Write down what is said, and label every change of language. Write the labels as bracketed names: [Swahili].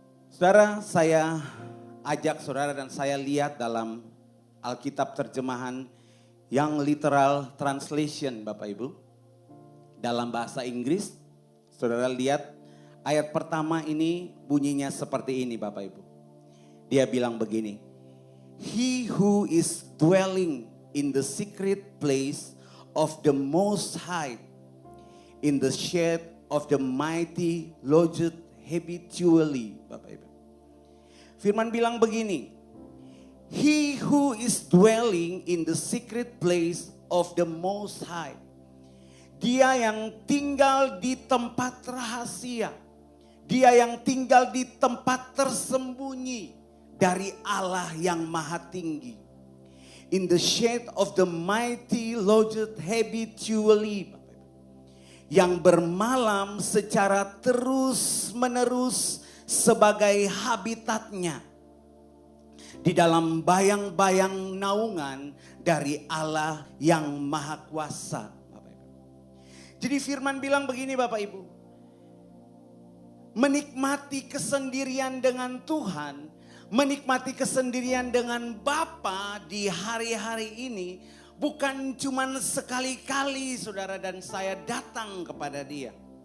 [Indonesian] Saudara, saya ajak saudara dan saya lihat dalam Alkitab terjemahan yang [English] literal translation [Indonesian] Bapak Ibu. Dalam bahasa Inggris, saudara lihat ayat pertama ini bunyinya seperti ini Bapak Ibu. Dia bilang begini, [English] He who is dwelling in the secret place of the Most High, in the shade of the mighty lodgeth habitually. [Indonesian] Bapak Ibu. Firman bilang begini, [English] He who is dwelling in the secret place of the Most High. [Indonesian] Dia yang tinggal di tempat rahasia. Dia yang tinggal di tempat tersembunyi dari Allah yang maha tinggi. [English] In the shade of the mighty lodgeth habitually. [Indonesian] Yang bermalam secara terus menerus sebagai habitatnya. Di dalam bayang-bayang naungan dari Allah yang maha kuasa. Jadi firman bilang begini Bapak Ibu. Menikmati kesendirian dengan Tuhan, menikmati kesendirian dengan Bapa di hari-hari ini bukan cuman sekali-kali saudara dan saya datang kepada Dia.